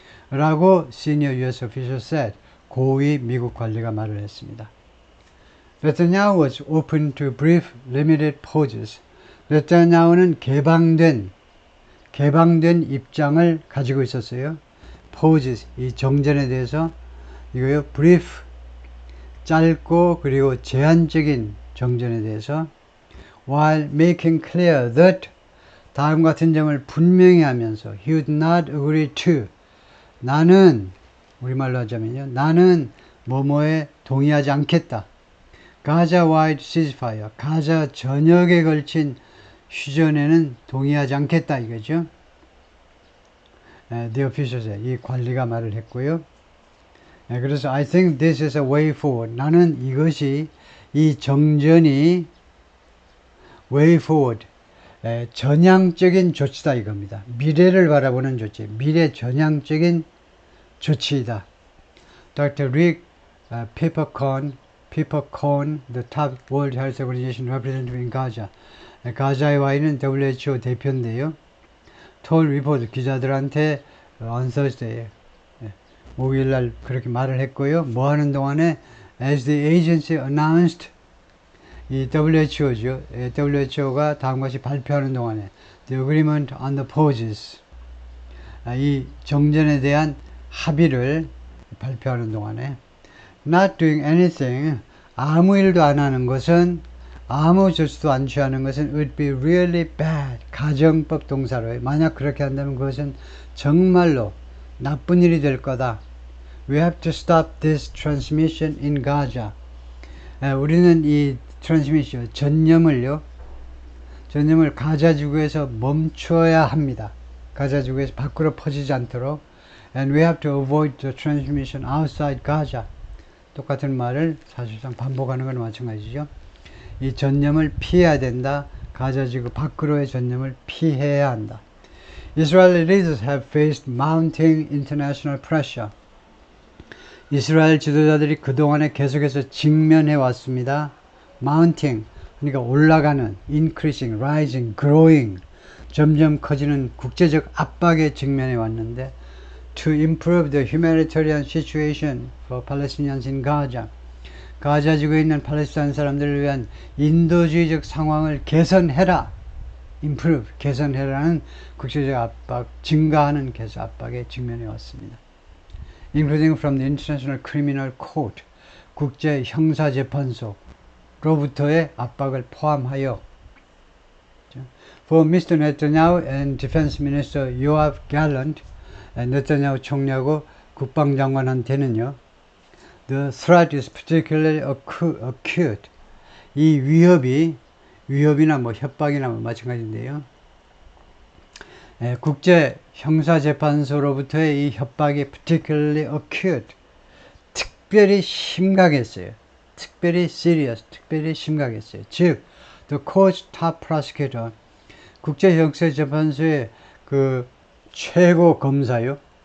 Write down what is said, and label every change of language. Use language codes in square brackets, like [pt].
[ko] 라고 [en] senior US official said, [ko] 고위 미국 관리가 말을 했습니다. [en] 네타냐후 was open to brief limited pauses. [ko] 네타냐후는 개방된 입장을 가지고 있었어요. pauses, 이 정전에 대해서 이거요, brief, 짧고 그리고 제한적인 정전에 대해서 [en] while making clear that [ko] 다음 같은 점을 분명히 하면서 [en] he would not agree to, [ko] 나는, 우리말로 하자면요, 나는 뭐뭐에 동의하지 않겠다. [en] Gaza-wide ceasefire, [ko] 가자 전역에 걸친 휴전에는 동의하지 않겠다 이거죠. The officials, 이 관리가 말을 했고요. [en] 그래서 I think this is a way forward. [ko] 나는 이것이, 이 정전이 way forward, 전향적인 조치다 이겁니다. 미래를 바라보는 조치, 미래 전향적인 조치이다. [en] Dr. Rick Peppercorn, the top World Health Organization representative in Gaza. [ko] 가자에 와 있는 WHO 대표인데요. [en] told reporter, [ko] 기자들한테 [en] on Thursday, [ko] 목요일날 그렇게 말을 했고요. 뭐 하는 동안에 [en] as the agency announced, [ko] 이 WHO죠. WHO가 다음과 같이 발표하는 동안에 [en] the agreement on the pauses, [ko] 이 정전에 대한 합의를 발표하는 동안에 [en] not doing anything, [ko] 아무 일도 안 하는 것은, 아무 조치도 안 취하는 것은 [en] would be really bad, [ko] 가정법 동사로요. 만약 그렇게 한다면 그것은 정말로 나쁜 일이 될 거다. [en] We have to stop this transmission in Gaza. [ko] 우리는 이 transmission, 전염을 가자 지구에서 멈춰야 합니다. 가자 지구에서 밖으로 퍼지지 않도록. [en] And we have to avoid the transmission outside Gaza. [ko] 똑같은 말을 사실상 반복하는 건 마찬가지죠. 이 전염을 피해야 된다. 가자 지구 밖으로의 전염을 피해야 한다. [en] Israeli leaders have faced mounting international pressure. [ko] 이스라엘 지도자들이 그동안에 계속해서 직면해 왔습니다. mounting, 그러니까 올라가는, increasing, rising, growing, 점점 커지는 국제적 압박에 직면해 왔는데 [en] to improve the humanitarian situation for Palestinians in Gaza, [ko] 가자 지구에 있는 팔레스타인 사람들을 위한 인도주의적 상황을 개선해라, improve, 개선해라는 국제적 압박, 증가하는 압박에 직면해 왔습니다. [en] including from the International Criminal Court, [ko] 국제 형사재판소로부터의 압박을 포함하여. [en] For Mr. Netanyahu and Defense Minister Yoav Gallant, [ko] 네타냐후 총리하고 국방장관한테는요, [en] the threat is particularly acute. [ko] 이 위협이나 뭐 협박이나 뭐 마찬가지인데요. 국제 형사재판소로부터의 이 협박이 [en] particularly acute, [ko] 특별히 심각했어요. 특별히 serious, 특별히 심각했어요. 즉, [en] the court's top prosecutor, [ko] 국제 형사재판소의 그 최고 검사요.